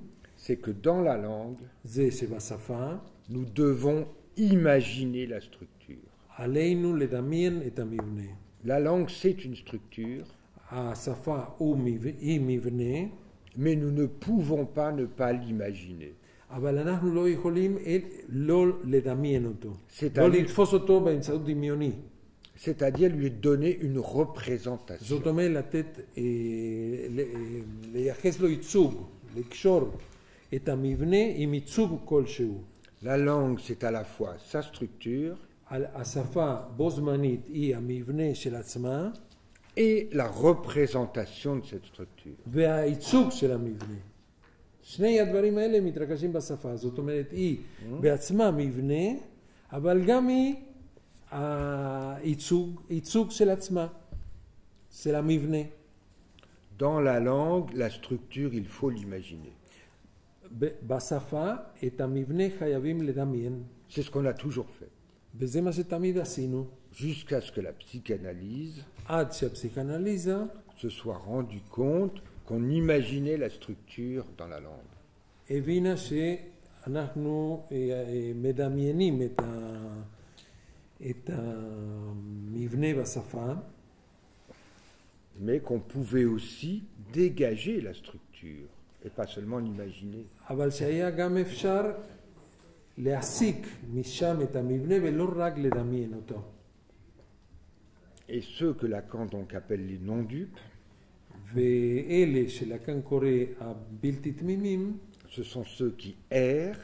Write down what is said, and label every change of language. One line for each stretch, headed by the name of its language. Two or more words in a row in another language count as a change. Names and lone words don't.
French: c'est que dans la langue,
Hebrew: זה שבשפה,
French: nous devons imaginer la structure.
Hebrew: עלינו לדמיין את המבנה.
French: La langue, c'est une structure,
Hebrew: השפה היא מבנה,
French: mais nous ne pouvons pas ne pas l'imaginer.
Hebrew: אבל אנחנו לא יכולים לא לדמיין אותו, לא לתפוס אותו באמצעות דמיוני.
French: C'est-à-dire lui donner une représentation.
Hebrew: זאת אומרת לתת, לייחס לו ייצוג, לקשור את המבנה עם ייצוג כלשהו.
French: La langue, c'est à la fois sa structure
Hebrew: השפה בו זמנית היא המבנה של עצמה
French: et la représentation de cette structure.
Hebrew: והייצוג של המבנה. שני הדברים האלה מתרכזים בשפה. זאת אומרת, היא בעצמה מבנה, אבל גם היא הייצוג של עצמה, של המבנה.
French: Dans la langue, la structure, il faut l'imaginer.
Hebrew: בשפה, את המבנה חייבים לדמיין.
French: C'est ce qu'on a toujours fait.
Hebrew: וזה מה שתמיד עשינו.
French: Jusqu'à ce que la psychanalyse
Hebrew: עד שהפסיכאנליזה
French: se soit rendu compte qu'on imaginait la structure dans la langue.
Hebrew: הבינה שאנחנו מדמיינים את המבנה בשפה.
French: Mais qu'on pouvait aussi dégager la structure et pas seulement l'imaginer.
Hebrew: אבל שהיה גם אפשר להסיק משם את המבנה ולא רק לדמיין אותו.
French: Et ceux que Lacan donc appelle les non-dupes,
Hebrew: ואלה שלקן קורא הבלתי תמימים,
French: ce sont ceux qui errent